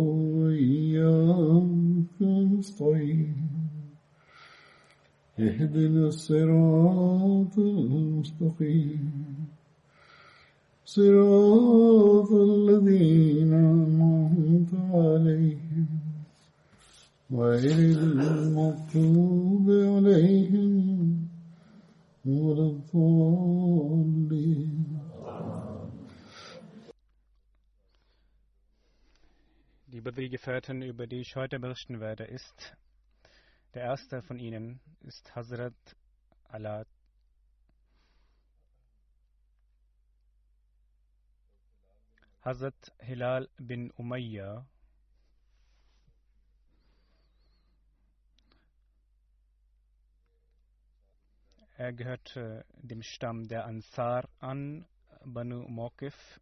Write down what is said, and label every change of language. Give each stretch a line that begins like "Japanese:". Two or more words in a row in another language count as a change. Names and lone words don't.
Arabic: وإياك نستعين اهدنا الصراط المستقيم صراط الذين أنعمت عليهم غير المغضوب عليهم ولا الضالين.
German: Liebe Gefährten, über die ich heute berichten werde, ist der erste von ihnen ist Hazrat Ala. Hazrat Hilal bin Umayya er gehörte dem Stamm der Ansar an, Banu Mawqif.